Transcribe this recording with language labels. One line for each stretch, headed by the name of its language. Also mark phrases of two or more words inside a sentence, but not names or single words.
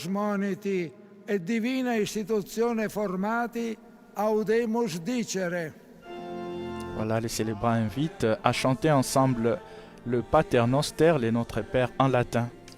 Latin: moniti et divina istitutione formati, audemus dicere.
French: Voilà, les célébrants invitent à chanter ensemble le Pater Noster, les Notre Père en latin.